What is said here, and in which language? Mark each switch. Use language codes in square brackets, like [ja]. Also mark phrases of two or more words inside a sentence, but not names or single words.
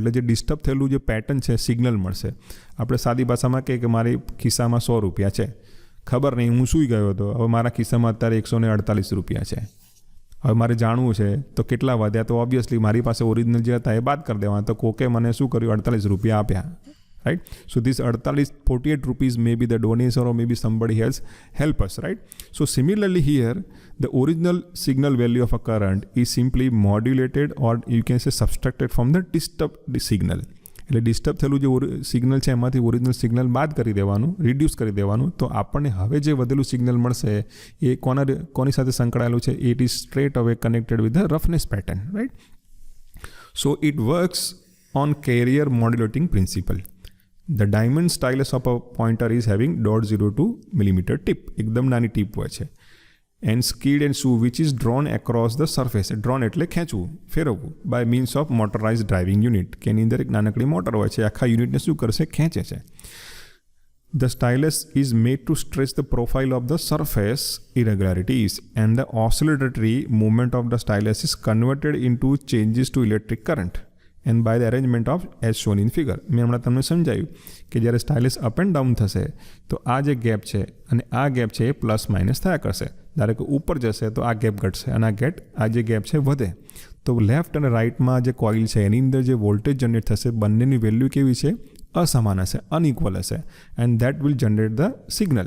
[gu] એટલે જે ડિસ્ટર્બ થયેલું જે પેટર્ન છે સિગ્નલ મળશે. આપણે સાદી ભાષામાં કહીએ કે મારી ખિસ્સામાં 100 રૂપિયા છે, ખબર નહીં, હું સૂઈ ગયો હતો, હવે મારા ખિસ્સામાં અત્યારે 148 રૂપિયા છે. હવે મારે જાણવું છે તો કેટલા વધ્યા, તો ઓબ્વિયસલી મારી પાસે ઓરિજિનલ જે હતા એ બાદ કરી દેવાના. તો કોકે મને શું કર્યું, 48 રૂપિયા આપ્યા, [en] રાઈટ. so this 48 rupees may be the donation or may be ધ ડોનેશન ઓર મે બી somebody else help us, right? So similarly here the original signal value of a current is simply modulated or you can say subtracted from the disturbed signal. [gu] એટલે ડિસ્ટર્બ થયેલું જે સિગ્નલ છે એમાંથી ઓરિજિનલ સિગ્નલ બાદ કરી દેવાનું, રિડ્યુસ કરી દેવાનું. તો આપણને હવે જે વધેલું સિગ્નલ મળશે એ કોની સાથે સંકળાયેલું છે, [en] it is straight away connected with the roughness pattern, [gu] રાઈટ. [en] so it works on carrier modulating principle. the diamond stylus of a pointer is having 0.02 millimetre tip, [gu] એકદમ નાની ટીપ હોય છે. [en] એન્ડ skid and shoe which is drawn across the surface. [gu] Drawn એટલે ખેંચવું, ફેરવવું, [en] by means of motorized driving unit, [gu] કે એની અંદર એક નાનકડી મોટર હોય છે, આખા યુનિટને શું કરશે, ખેંચે છે. [en] The stylus is made to stretch the profile of the surface irregularities and the oscillatory movement of the stylus is converted into changes to electric current and by the arrangement of as shown in figure. [gu] મેં હમણાં તમને સમજાવ્યું કે જ્યારે સ્ટાઇલસ [en] up and down [gu] થશે તો આ જે ગેપ છે અને આ ગેપ છે એ [en] plus minus [gu] થયા કરશે. ધારો કે ઉપર જશે તો આ ગેપ ઘટશે અને આ જે ગેપ છે વધે. તો લેફ્ટ અને રાઇટમાં જે કોઇલ છે એની અંદર જે વોલ્ટેજ જનરેટ થશે બંનેની વેલ્યુ કેવી છે, અસમાન હશે, અનઇક્વલ હશે, [en] and that will generate the signal.